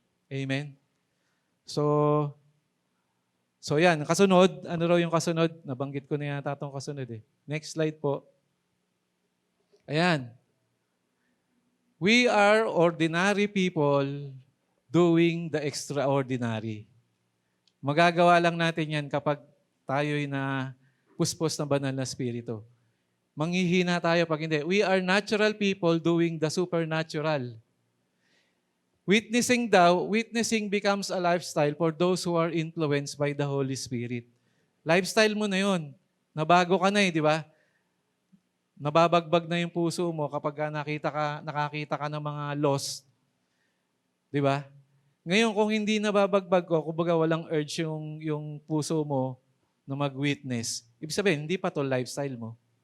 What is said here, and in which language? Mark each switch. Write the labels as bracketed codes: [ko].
[tl] Amen? So yan. Kasunod. Ano raw yung kasunod? Nabanggit ko na yata itong kasunod eh. Next slide po. Ayan. [en] We are ordinary people doing the extraordinary. [tl] Magagawa lang natin yan kapag tayo'y na puspos ng banal na spirito. Manghihina tayo pag hindi. [en] We are natural people doing the supernatural. Witnessing becomes a lifestyle for those who are influenced by the Holy Spirit. [tl] Lifestyle mo na yun. Nabago ka na di ba? Nababagbag na yung puso mo kapag nakakita ka ng mga lost. Di ba? Ngayon, kung hindi nababagbag ko, kumbaga walang urge yung puso mo na mag-witness, ibig sabihin, hindi pa to lifestyle mo.